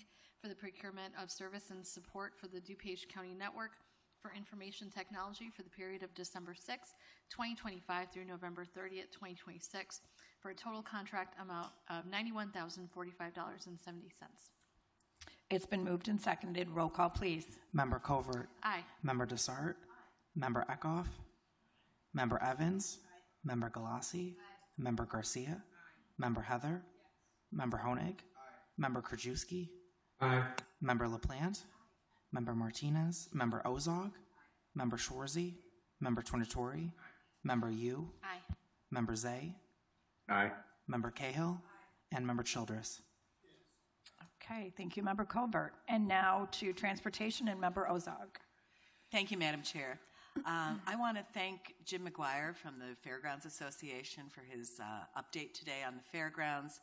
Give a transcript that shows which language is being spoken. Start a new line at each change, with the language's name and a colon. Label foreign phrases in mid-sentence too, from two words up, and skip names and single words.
English: for the procurement of service and support for the DuPage County Network for Information Technology for the period of December 6, 2025 through November 30th, 2026 for a total contract amount of $91,045.70. It's been moved and seconded. Roll call, please. Member Covert. Aye. Member Desart. Member Eckhoff. Member Evans. Member Galassi. Member Garcia. Member Heather. Member Honig. Member Krajewski. Aye. Member LaPlante. Member Martinez. Member Ozog. Member Schwarzy. Member Tornatori. Member Yu. Aye. Member Zay. Aye. Member Cahill. And Member Childress. Okay, thank you, Member Colbert. And now to Transportation and Member Ozog. Thank you, Madam Chair. I want to thank Jim McGuire from the Fairgrounds Association for his update today on the fairgrounds.